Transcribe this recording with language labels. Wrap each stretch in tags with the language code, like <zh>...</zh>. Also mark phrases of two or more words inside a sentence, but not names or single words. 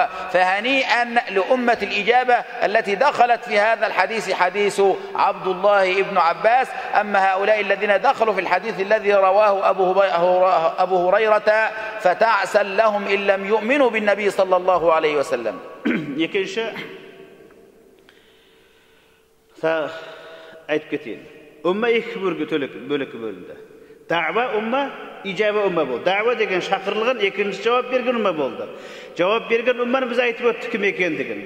<ar>فهنيئا لأمة الإجابة التي دخلت في هذا الحديث، حديث عبد الله بن عباس. أما هؤلاء الذين دخلوا في الحديث الذي رواه أبو هريرة فتعسا لهم إن لم يؤمنوا بالنبي صلى الله عليه وسلم.</ar> <uz>Aytib keteyim. Umma ikki bölükке bölündü. Da'va umma, ijaba umma bo'ldi. Da'va degan chaqirilgan, ikkinchi javob bergan umma bo'ldi. Javob bergan ummani biz aytib o'tdik kim ekanligini.</uz>